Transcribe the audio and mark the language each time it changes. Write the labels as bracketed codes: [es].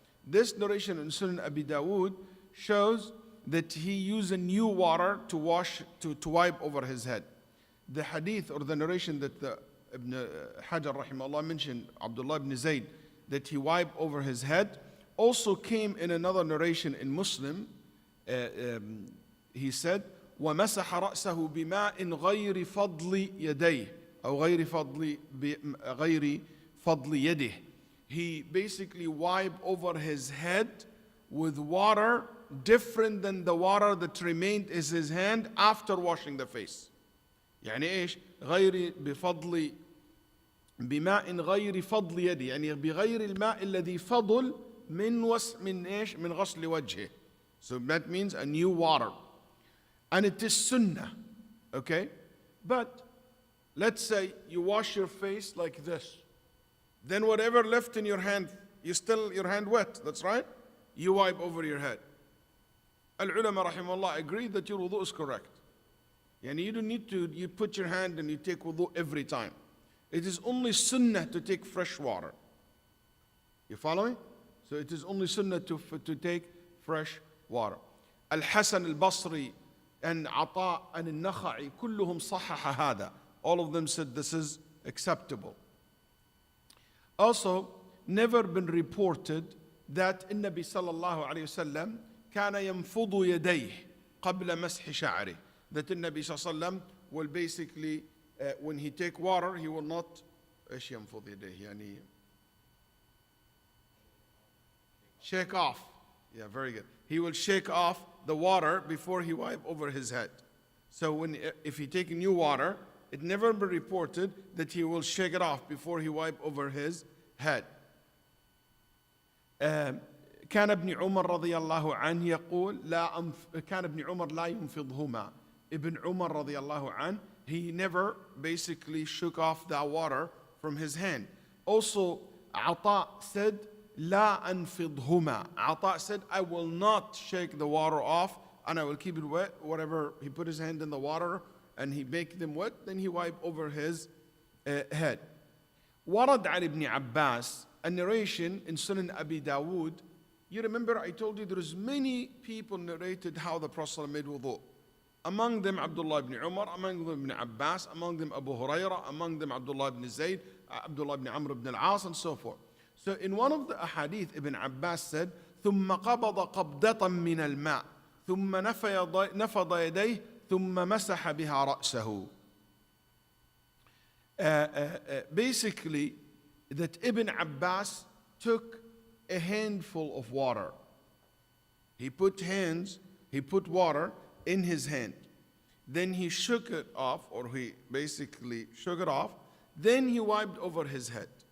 [en] This narration in Sunan Abi Dawood shows that he used a new water to wipe over his head. The hadith or the narration that the Ibn Hajar rahimahullah mentioned, Abdullah ibn Zayd, that he wiped over his head, also came in another narration in Muslim. He said, [ar] وَمَسَحَ رَأْسَهُ بِمَاءٍ غَيْرِ فَضْلِ يَدَيْهِ أو غَيْرِ فَضْلِ يَدِهِ. [en] He basically wiped over his head with water different than the water that remained in his hand after washing the face. [ar] يعني إيش؟ غير بفضل بماء غير فضل يدي، يعني بغير الماء الذي فضل من إيش؟ من غسل وجهه. [en] So that means a new water. And it is sunnah, okay? But let's say you wash your face like this. Then whatever left in your hand, your hand wet, that's right? You wipe over your head. Al-ulama rahimahullah agree that your wudu is correct. And you don't need to, you put your hand and you take wudu every time. It is only sunnah to take fresh water. You follow me? So it is only sunnah to take fresh water. [ar] Al-Hasan al-Basri and Ata and al-Nakha'i, كلهم صحح هذا. [en] All of them said this is acceptable. Also, never been reported that [ar] النبي صلى الله عليه وسلم كان ينفض يديه قبل مسح شعره. [en] That the Nabi صلى الله عليه وسلم will basically, when he take water, he will not [ar] ايش ينفض يديه يعني [en] shake off. Yeah, very good. He will shake off the water before he wipe over his head. So if he take new water, it never been reported that he will shake it off before he wipe over his head. [ar] كان ابن عمر رضي الله عنه يقول كان ابن عمر لا ينفضهما. [en] Ibn Umar رضي الله عنه, he never basically shook off the water from his hand. Also, Ata said [ar] لا أنفضهما. [en] Ata said, I will not shake the water off and I will keep it wet. Whatever, he put his hand in the water and he make them wet, then he wipe over his head. [ar] ورد عن ابن عباس, [en] a narration in Sunan Abi Dawood, You remember I told you there is many people narrated how the Prophet made wudu. Among them Abdullah ibn Umar, among them Ibn Abbas, among them Abu Hurairah, among them Abdullah ibn Zayd, Abdullah ibn Amr ibn al-As, and so forth. So in one of the ahadith, Ibn Abbas said, [ar] ثم قبض قبضة من الماء ثم نفض يديه ثم مسح بها رأسه. [en] Basically, that Ibn Abbas took a handful of water. He put water in his hand. Then he shook it off, or he basically shook it off. Then he wiped over his head.